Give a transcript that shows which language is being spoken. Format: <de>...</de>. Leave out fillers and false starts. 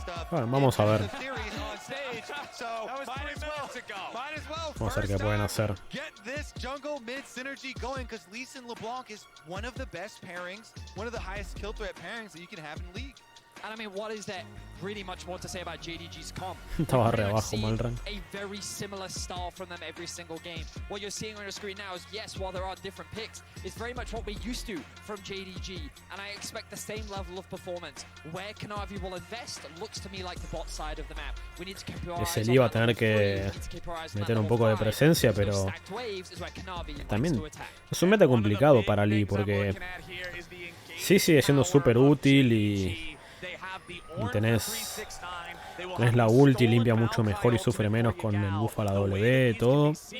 <es>Bueno, vamos a ver. Vamos a ver qué pueden hacer.</es> <en>Get this jungle mid synergy going because Lee Sin LeBlanc is one of the best pairings, one of the highest kill threat pairings that you can have in League. And I mean, what is there really much more to say about JDG's comp?</en> <es>Estaba re abajo, Malran.</es> <en>A very similar style from them every single game. What you're seeing on your screen now is, yes, while there are different picks, it's very much what we're used to from JDG. And I expect the same level of performance. Where Kanavi will invest looks to me like the bot side of the map. We need to keep our eyes</en> <es>Ese iba a tener que meter un poco de presencia, pero también es un meta complicado para Lee porque sí sigue siendo súper útil y tenés la ulti, limpia mucho mejor y sufre menos con el buff a la W, todo.</es>